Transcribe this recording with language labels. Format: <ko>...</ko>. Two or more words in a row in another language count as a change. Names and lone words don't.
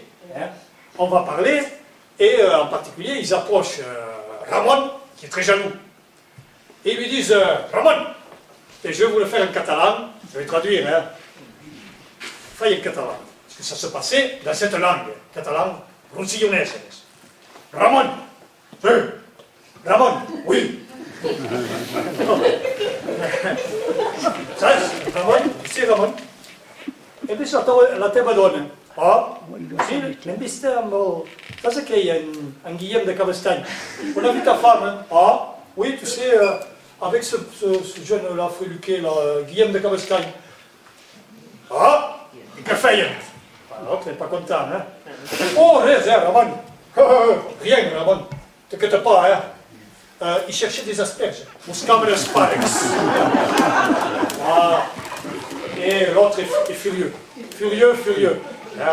<fr>On va parler, et en particulier, ils approchent Ramon, qui est très jaloux. Et ils lui disent, Ramon, et je vais vous le faire en catalan, je vais traduire, faille en catalan. Parce que ça se passait dans cette langue, catalan, roussillonnaise. Ramon, Ramon, oui.</fr> <ca>Saps, Ramon,</ca> <fr>c'est Ramon.</fr> <ca>E puis la teva dona. Oh, sí, l'hem vista amb el... Saps aquell, en Guillem de Cabestany?</ca> <fr>On a vu ta femme, ah, oui, tu sais, avec ce jeune-là, freluqué, là, Guillem de Cabestany.</fr> <ca>Ah, et que feien?</ca> <fr>Alors, tu n'es pas content, hein? Oh, rien, Ramon. Rien, Ramon. T'inquiète pas, hein? Il cherchait des asperges.</fr> <ca>Buscava les asparges. Ah.</ca> <fr>Et l'autre est furieux. Furieux. Hein?</fr>